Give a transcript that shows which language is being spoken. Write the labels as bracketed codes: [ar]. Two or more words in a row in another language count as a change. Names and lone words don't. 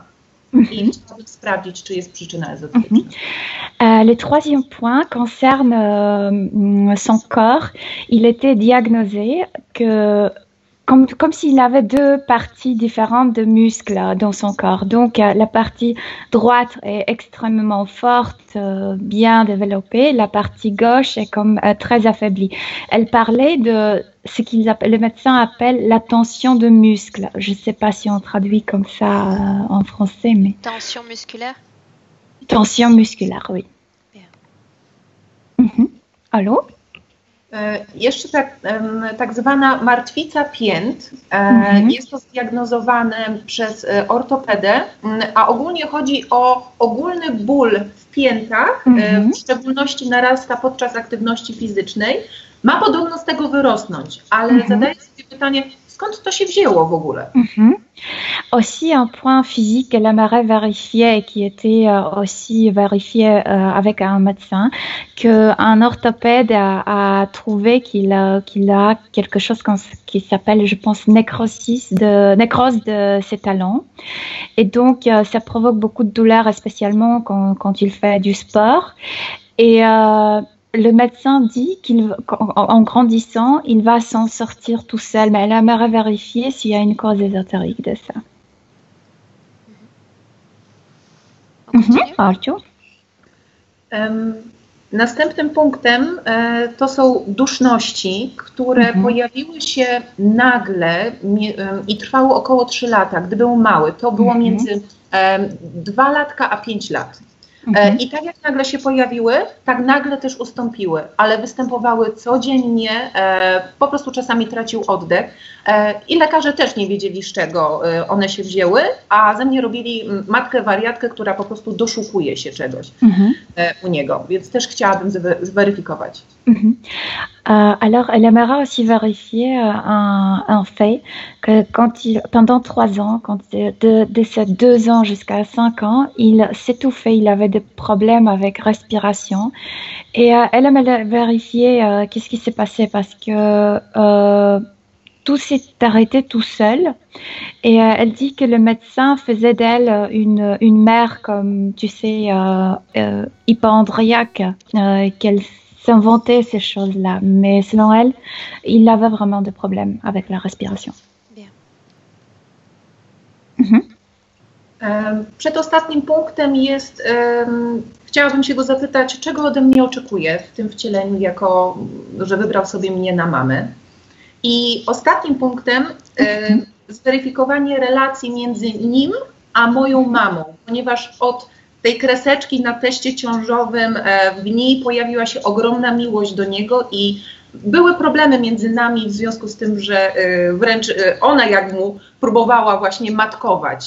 [pl] I chciałabym sprawdzić, czy jest przyczyna ezoteryczna. [fr] Le troisième point concerne son corps. Il était diagnosé que comme s'il avait deux parties différentes de muscles dans son corps. Donc, la partie droite est extrêmement forte, bien développée. La partie gauche est comme très affaiblie. Elle parlait de ce le médecin appelle la tension de muscle. Je ne sais pas si on traduit comme ça en français, mais... Tension musculaire? Tension musculaire, oui. Allô? [pl] Jeszcze tak zwana martwica pięt jest to zdiagnozowane przez ortopedę, a ogólnie chodzi o ogólny ból w piętach, w szczególności narasta podczas aktywności fizycznej. Ma podobno z tego wyrosnąć, ale zadaję sobie pytanie, skąd to się wzięło w ogóle? [fr] Aussi un point physique qu'elle aimerait vérifier et qui était aussi vérifié avec un médecin, qu'un orthopède a trouvé qu'il a quelque chose qui s'appelle, je pense, nécrose de ses talons. Et donc, ça provoque beaucoup de douleur, spécialement quand il fait du sport. Et le médecin dit qu'en grandissant, il va s'en sortir tout seul, mais elle aimerait vérifier s'il y a une cause ésotérique de ça. [pl] Arciu? Następnym punktem to są duszności, które pojawiły się nagle i trwały około 3 lata, gdy był mały. To było między 2 latka a 5 lat. I tak jak nagle się pojawiły, tak nagle też ustąpiły, ale występowały codziennie, po prostu czasami tracił oddech i lekarze też nie wiedzieli, z czego one się wzięły, a ze mnie robili matkę wariatkę, która po prostu doszukuje się czegoś u niego, więc też chciałabym zweryfikować. [fr] Alors, elle aimerait aussi vérifier un fait, que pendant 3 ans, de ses 2 ans jusqu'à 5 ans, il s'étouffait, il avait des problèmes avec respiration. Et elle aimerait vérifier qu'est-ce qui s'est passé, parce que tout s'est arrêté tout seul. Et elle dit que le médecin faisait d'elle une mère, comme tu sais, hypochondriaque, qu'elle s'inventait ces choses-là. Mais selon elle, il avait vraiment des problèmes avec la respiration. Bien. [pl] Przedostatnim punktem jest, chciałabym się go zapytać, czego ode mnie oczekuje w tym wcieleniu, jako że wybrał sobie mnie na mamę. I ostatnim punktem zweryfikowanie relacji między nim a moją mamą, ponieważ od tej kreseczki na teście ciążowym w niej pojawiła się ogromna miłość do niego i były problemy między nami w związku z tym, że wręcz ona jak mu próbowała właśnie matkować.